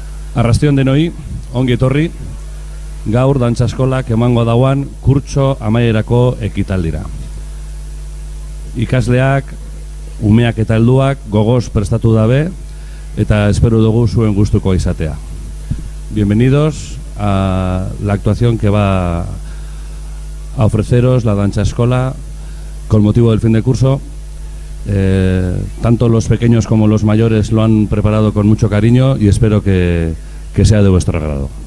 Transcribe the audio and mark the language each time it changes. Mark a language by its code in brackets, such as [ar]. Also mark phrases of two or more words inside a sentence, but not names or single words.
[eu] Arrastion denoi, ongi etorri, gaur dantza eskolak emango dauan kurtso amaierako ekitaldira. Ikasleak, umeak eta helduak gogoz prestatu dabe eta espero dugu zuen gustuko izatea. [es] Bienvenidos a la actuación que va a ofreceros la danza escola con motivo del fin de curso. Tanto los pequeños como los mayores lo han preparado con mucho cariño y espero que sea de vuestro agrado.